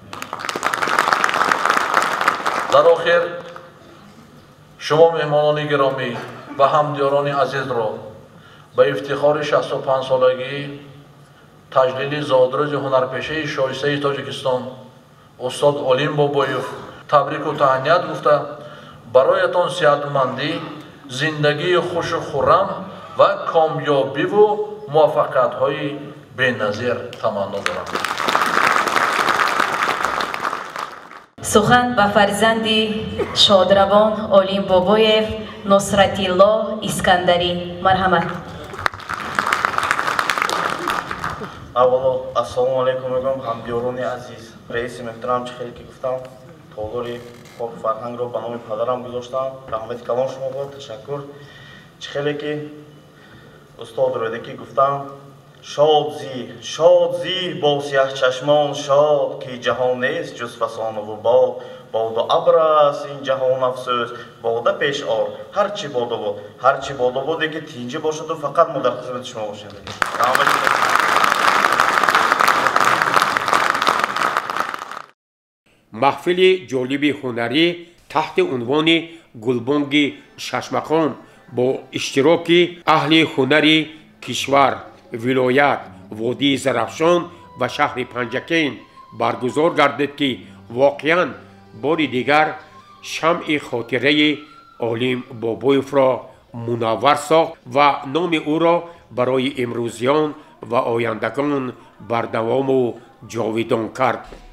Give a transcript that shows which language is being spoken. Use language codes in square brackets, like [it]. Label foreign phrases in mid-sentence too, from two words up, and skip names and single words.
[fa] در آخر شما مهمانان گرامی و همدیاران عزیز را به افتخار 65 سالگی تجلیل زادروز هنرپیشه شایسته تاجیکستان استاد علیم بابایف تبریک و تهنیت گفته برایتان صحتمندی، زندگی خوش و خرم و کامیابی و موفقیت‌های بی‌نظیر تمنا دارم. سخن به فرزند شادروان علیم بابایف نصرتالله اسکندری. مرحمت. [tg] аввало ассалому алайкум мегӯям ҳамдиёрони азиз раиси муҳтарам чӣ хеле ки гуфтам толори хоки фарҳангро ба номи падарам гузоштам раҳмати калон шумо бод ташаккур чӣ хеле ки устод роида ки гуфтам шод зӣ бо сиҳчашмон шод ки ҷаҳон нест ҷуз фасонову бод боду абр аст ин ҷаҳон афсӯс бода пеш ор ҳарчи бодободе ки тинҷӣ бошаду фақат мо дар хизмати шумо бошем. [fa] محفل جالب هنری تحت عنوان گلبانگ ششمقام با اشتراک اهل هنری کشور، ولایت، وادی زرافشان و شهر پنجکین برگزار گردید که واقعاً بار دیگر شمع خاطره علیم بابایف را منور ساخت و نام او را برای امروزیان و آیندگان بردوام و جاویدان کرد.